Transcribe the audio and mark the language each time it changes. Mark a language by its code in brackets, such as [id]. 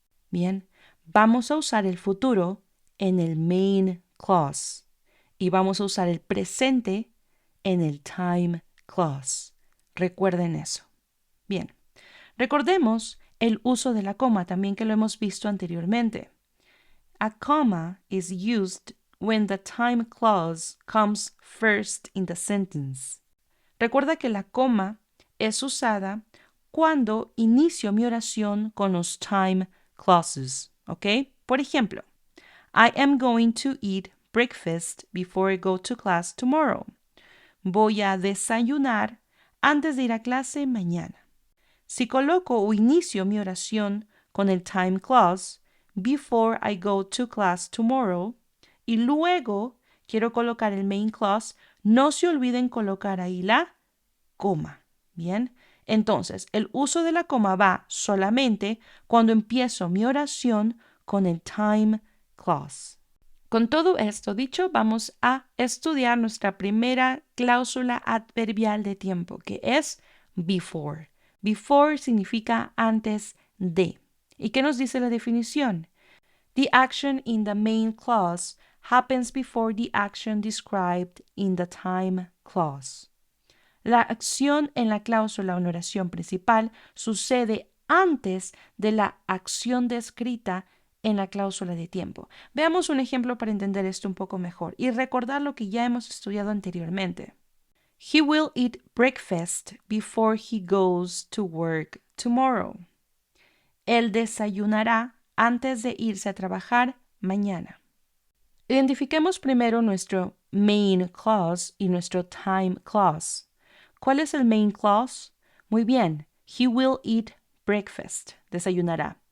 [es] Bien, vamos a usar el futuro en el main clause y vamos a usar el presente en el time clause. Recuerden eso. Bien, recordemos el uso de la coma también que lo hemos visto anteriormente. [en] A comma is used when the time clause comes first in the sentence. [es] Recuerda que la coma es usada cuando inicio mi oración con los time clauses, ¿ok? Por ejemplo, [en] I am going to eat breakfast before I go to class tomorrow. [es] Voy a desayunar antes de ir a clase mañana. Si coloco o inicio mi oración con el time clause, [en] before I go to class tomorrow, [es] y luego quiero colocar el main clause, no se olviden colocar ahí la coma. Bien, entonces el uso de la coma va solamente cuando empiezo mi oración con el time clause. Con todo esto dicho, vamos a estudiar nuestra primera cláusula adverbial de tiempo, que es before. Before significa antes de. ¿Y qué nos dice la definición? [en] The action in the main clause happens before the action described in the time clause. [es] La acción en la cláusula o en la oración principal sucede antes de la acción descrita en la cláusula de tiempo. Veamos un ejemplo para entender esto un poco mejor y recordar lo que ya hemos estudiado anteriormente. [en] He will eat breakfast before he goes to work tomorrow. [es] Él desayunará antes de irse a trabajar mañana. Identifiquemos primero nuestro main clause y nuestro time clause. ¿Cuál es el main clause? Muy bien, [en] he will eat breakfast, [es] desayunará.